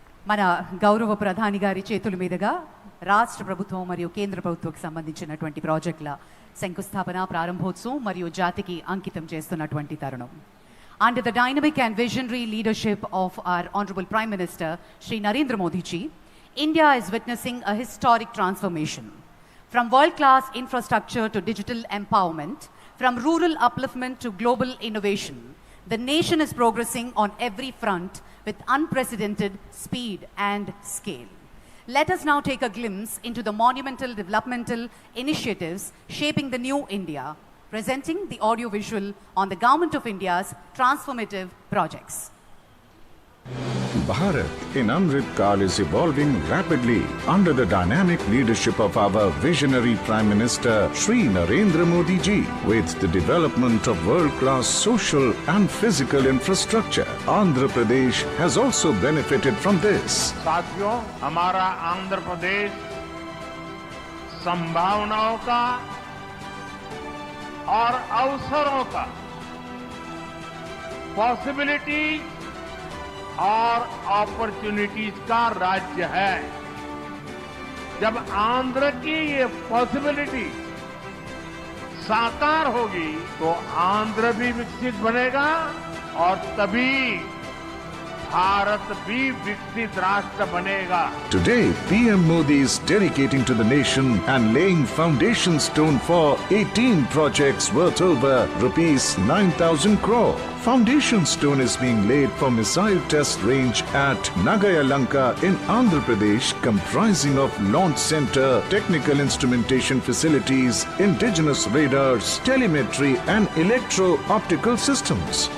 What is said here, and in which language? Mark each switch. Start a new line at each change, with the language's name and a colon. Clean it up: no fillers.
Telugu: మన గౌరవ ప్రధాని గారి చేతుల మీదుగా రాష్ట్ర ప్రభుత్వం మరియు కేంద్ర ప్రభుత్వంకి సంబంధించినటువంటి ప్రాజెక్టుల శంకుస్థాపన, ప్రారంభోత్సవం మరియు జాతికి అంకితం చేస్తున్నటువంటి తరుణం.
English: Under the dynamic and visionary leadership of our Honorable Prime Minister, Shri Narendra Modi ji, India is witnessing a historic transformation. From world-class infrastructure to digital empowerment, from rural upliftment to global innovation, the nation is progressing on every front with unprecedented speed and scale. Let us now take a glimpse into the monumental developmental initiatives shaping the new India, presenting the audio-visual on the Government of India's transformative projects. Bharat in Amrit Kaal is evolving rapidly under the dynamic leadership of our visionary Prime Minister Shri Narendra Modi ji. With the development of world-class social and physical infrastructure, Andhra Pradesh has also benefited from this.
Hindi: साथियों, हमारा आंध्र प्रदेश संभावनाओं का और अवसरों का,
English: possibility और opportunities
Hindi: का राज्य है। जब आंध्र की ये पॉसिबिलिटी साकार होगी तो आंध्र भी विकसित बनेगा और तभी भारत भी विकसित राष्ट्र बनेगा।
English: Today, PM Modi is dedicating to the nation and laying foundation stone for 18 projects worth over rupees 9,000 crore. Foundation stone is being laid for missile test range at Nagayalanka in Andhra Pradesh, comprising of launch center, technical instrumentation facilities, indigenous radars, telemetry and electro-optical systems.